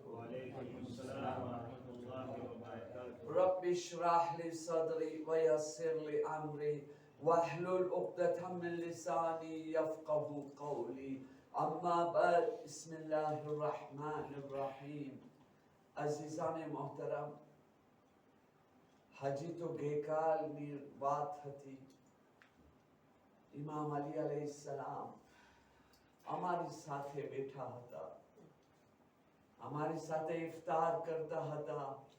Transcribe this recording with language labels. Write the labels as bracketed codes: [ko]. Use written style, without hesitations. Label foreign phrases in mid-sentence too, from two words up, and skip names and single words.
[ar] وعليكم السلام ورحمة الله وبركاته. رب اشرح لي صدري ويسر لي أمري واحلل عقدة من لساني يفقه قولي. أما بعد، بسم الله الرحمن الرحیم. [ur] عزیزان محترم، [gu] હજી તો ગઈકાલની વાત હતી. ઇમામ અલી અલૈહિસ્સલામ અમારી સાથે બેઠા હતા, અમારી સાથે ઇફતાર કરતા હતા.